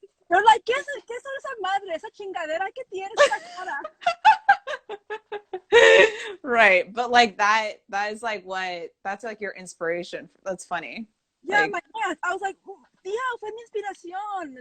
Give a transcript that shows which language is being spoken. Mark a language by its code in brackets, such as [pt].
[en] They're like, [es] ¿qué son esa madre, esa chingadera que tienes esa cara? [en] right. But like that is like that's like your inspiration. That's funny. Yeah, Like, my aunt. I was like, [es] tía, fue mi inspiración.